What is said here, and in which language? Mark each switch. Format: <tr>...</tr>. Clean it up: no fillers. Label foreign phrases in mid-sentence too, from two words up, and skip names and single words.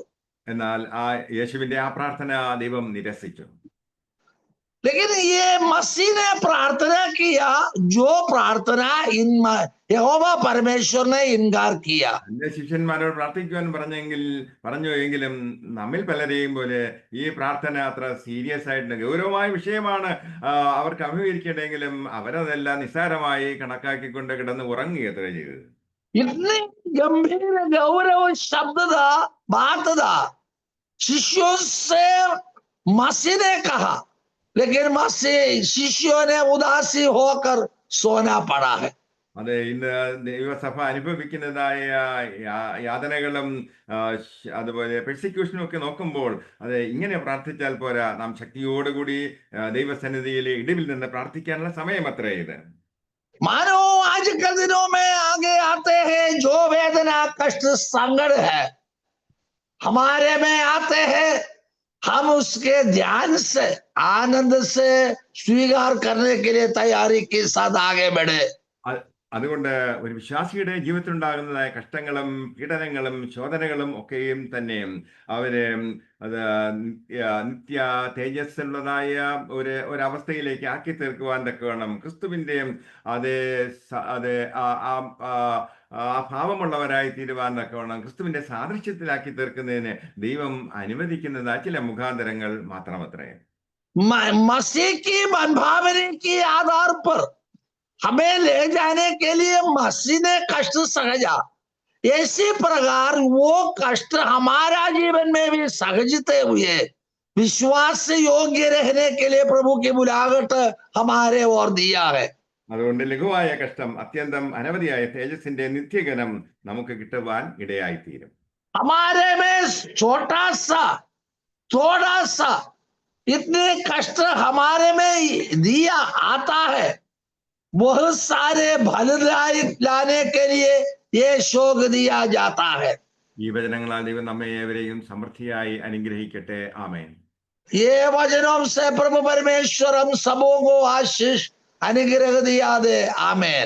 <ml>എന്നാൽ ആ യേശുവിന്റെ ആ പ്രാർത്ഥന ദൈവം നിരസിച്ചു.</ml> <hi>लेकिन ये मसीह ने प्रार्थना किया, जो प्रार्थना इन यहोवा परमेश्वर ने इनकार किया।</hi> <ml>എന്റെ ശിഷ്യന്മാരോട് പ്രാർത്ഥിക്കുവാൻ പറഞ്ഞു എങ്കിലും നമ്മിൽ പലരെയും പോലെ ഈ പ്രാർത്ഥന അത്ര സീരിയസ് ആയിട്ട് ഗൗരവമായ വിഷയമാണ് അവർക്ക് അഭിമുഖീകരിക്കേണ്ടെങ്കിലും അവരതെല്ലാം നിസ്സാരമായി കണക്കാക്കിക്കൊണ്ട് കിടന്ന് ഉറങ്ങുകയത്ര ചെയ്തത്.</ml> <hi>इतनी गंभीर गौरव शब्द था, बात था, शिष्यों से मसीह ने कहा, लेकिन मसीह शिष्यों ने उदासी होकर सोना पड़ा है।</hi> <ml>അതെ, ഇന്ന് ദൈവസഭ അനുഭവിക്കുന്നതായ യാതനകളും അതുപോലെ പെർസിക്യൂഷനും ഒക്കെ നോക്കുമ്പോൾ അതെ, ഇങ്ങനെ പ്രാർത്ഥിച്ചാൽ പോരാ, നാം ശക്തിയോടുകൂടി ദൈവസന്നിധിയിൽ ഇടിവിൽ നിന്ന് പ്രാർത്ഥിക്കാനുള്ള സമയം അത്രേ ഇത്.</ml> <hi>मानो आजकल दिनों में आगे आते हैं जो वेदना कष्ट संकट है हमारे में आते हैं, हम उसके ध्यान से आनंद से स्वीकार करने के लिए तैयारी के साथ आगे बढ़े।</hi> <ml>അതുകൊണ്ട് ഒരു വിശ്വാസിയുടെ ജീവിതത്തിലുണ്ടാകുന്നതായ കഷ്ടങ്ങളും പീഡനങ്ങളും ശോധനകളും ഒക്കെയും തന്നെ അവര് അത് നിത്യ തേജസ്സുള്ളതായ ഒരവസ്ഥയിലേക്ക് ആക്കി തീർക്കുവാൻ തക്കവണ്ണം ക്രിസ്തുവിന്റെ ഭാവമുള്ളവരായി തീരുവാൻ തക്കവണ്ണം ക്രിസ്തുവിന്റെ സാദൃശ്യത്തിലാക്കി തീർക്കുന്നതിന് ദൈവം അനുവദിക്കുന്നത് ചില മുഖാന്തരങ്ങൾ മാത്രമത്രേ.</ml> <hi>मसीह की मनभावना के आधार पर हमें ले जाने के लिए मसीह ने कष्ट सहजा, इसी प्रकार वो कष्ट हमारा जीवन में भी सहजते हुए विश्वास से योग्य रहने के लिए प्रभु की बुलाहट हमारे ओर दिया है।</hi> <ml>അതുകൊണ്ട് ലഘുവായ കഷ്ടം അത്യന്തം അനവധിയായ തേജസ്സിന്റെ നിത്യഗനം നമുക്ക് കിട്ടുവാൻ ഇടയായിത്തീരും.</ml> <hi>हमारे में छोटा सा थोड़ा सा इतने कष्ट हमारे में दिया आता है, बहुत सारे भल लाने के लिए ये शोक दिया जाता है.</hi> <ml>ഈ വചനങ്ങളാൽ ദൈവം നമ്മെ ഏവരെയും സമൃദ്ധിയായി അനുഗ്രഹിക്കട്ടെ. ആമേൻ.</ml> <hi>ये वचनों से प्रभु परमेश्वर हम सबों को आशीष अनुग्रह दिया दे. आमेन.</hi>